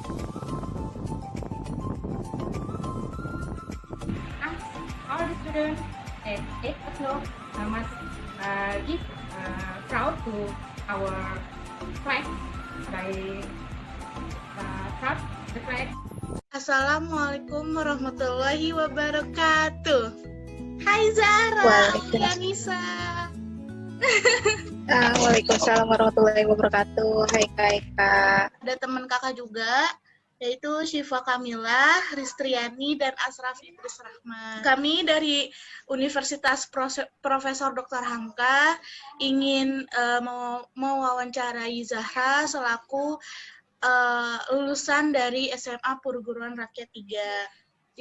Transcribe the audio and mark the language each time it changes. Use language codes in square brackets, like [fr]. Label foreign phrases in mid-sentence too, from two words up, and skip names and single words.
[en] All the students at 8 o'clock must give proud to our flag by proud the flag. [ar] السلام عليكم ورحمة الله وبركاته. [id] Hai Zara, [ar] Waalaikumsalam. [id] Yanisa. [ar] وعليكم السلام ورحمة الله وبركاته. [id] Hai Kak. Ada teman kakak juga, yaitu Syifa Kamila, Ristriani, dan Asraf Idris Rahman. Kami dari Universitas Profesor Dr. Hamka ingin mau wawancarai Zahra selaku lulusan dari SMA Perguruan Rakyat 3.